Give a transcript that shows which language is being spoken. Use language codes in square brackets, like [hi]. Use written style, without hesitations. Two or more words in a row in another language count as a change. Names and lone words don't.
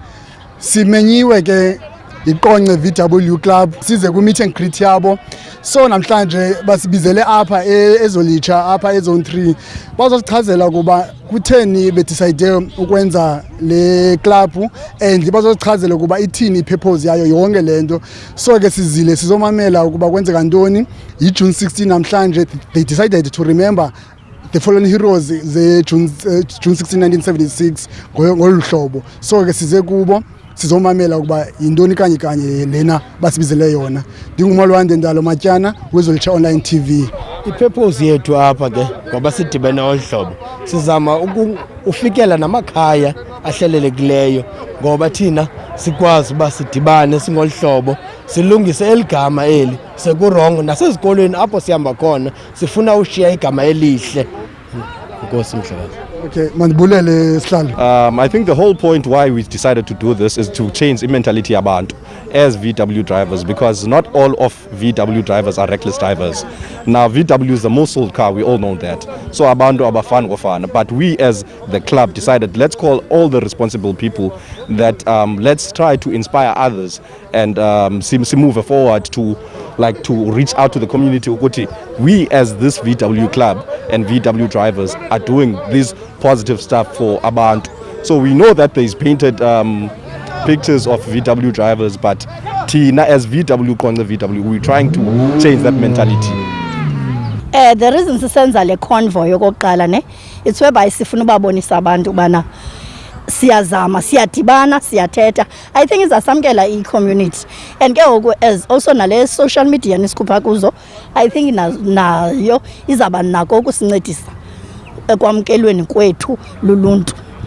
[xh] simenyiwe ke iqonqe VW Club size ku [en] meet and greet [xh] yabo so namhlanje basibizele apha eZwelitsha apha eZone 3 bazosichazela kuba kutheni bedecide ukwenza le club and bazosichazela kuba ithini ipurpose yayo yonke lento so ke sizile sizomamela ukuba kwenzeka ntoni iJune 16 namhlanje [en] they decided to remember the fallen heroes [xh] June 16 1976 ngoluhlobo so ke size kubo sizomamela ukuba yintoni kanye lena basibizele yona ndingumalwande Ndalo Matyana weZwelitsha Online TV. Ipurpose yethu apha ke ngoba sidibene olhlobo sizama ufikela namakhaya ahlelelekileyo ngoba thina sikwazi uba sidibane singolhlobo silungise eligama eli sekurongo nasezikolweni apho sihamba khona sifuna ushiya igama elihle. Nkosi mhlakazi. Okay, mandibulele Sihlalo. [en] I think the whole point why we decided to do this is to change the mentality abantu as VW drivers, because not all of VW drivers are reckless drivers. Now VW is the most sold car, we all know that. So abantu abafana gofana, but we as the club decided let's call all the responsible people that let's try to inspire others and move forward to reach out to the community ukuthi we as this VW club and VW drivers are doing this positive stuff for abantu. So we know that there's painted pictures of VW drivers, but Tina as VW Konza VW, we're trying to change that mentality. The reason [xh] sisenza le convoy yokuqala ne [en] it's whereby [xh] sifuna ubabonisa abantu bana siyazama siyadibana siyathetha. [en] I think [xh] izasamkela i-community and ke ngoku [en] as also [xh] nale social media nisikhupha kuzo [en] I think [xh] nayo izaba nako ukusincedisa ekwamkelweni kwethu luluntu.